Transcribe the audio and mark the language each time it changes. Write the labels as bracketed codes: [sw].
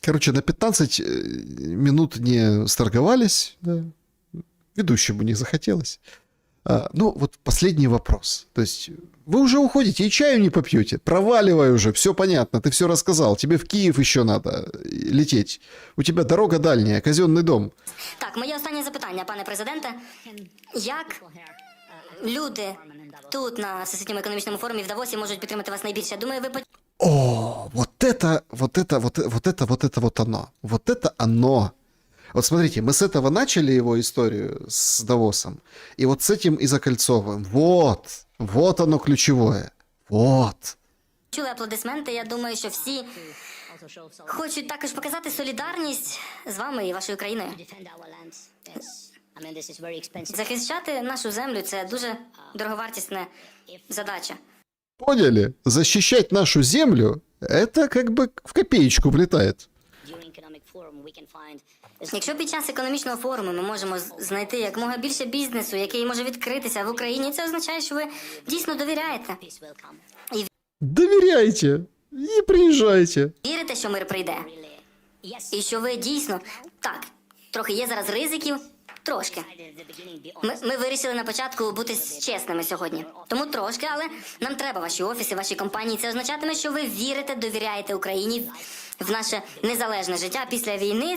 [ru] Короче, на 15 минут не сторговались, да. Ведущему не захотелось. Ну, вот последний вопрос. То есть вы уже уходите и чаю не попьете. Проваливай уже, все понятно, ты все рассказал. Тебе в Киев еще надо лететь. У тебя дорога дальняя, казенный дом. [uk] Так, моє останнє запитання, пане президенте. Як люди тут на Всесвітньому економічному форумі в Давосі можуть підтримати вас найбільше? Думаю, ви [ru] О, вот это вот оно. Вот это оно. Вот смотрите, мы с этого начали его историю с Давосом, и вот с этим и закольцовываем. Вот оно ключевое. Вот. [uk] почули аплодисменти. Я думаю, що всі хочуть також показати солідарність з вами і вашою країною. [en] Defend our lands. Yes. I mean, this is very expensive. [uk] Захищати нашу землю – це дуже дороговартісна задача. [ru] Поняли? Защищать нашу землю, это как бы в копеечку влетает. [en] During economic forum, we can find [uk] Якщо під час економічного форуму ми можемо знайти якомога більше бізнесу, який може відкритися в Україні, це означає, що ви дійсно довіряєте. [en] peace will come. [ru] Доверяйте и приезжайте. [uk] Вірите, що мир прийде. [en] Yes. [uk] І що ви дійсно... Так, трохи є зараз ризиків, трошки. [en] At the beginning, be honest. [uk] Ми вирішили на початку бути чесними сьогодні. Тому трошки, але нам треба ваші офіси, ваші компанії. Це означатиме, що ви вірите, довіряєте Україні в наше незалежне життя після війни.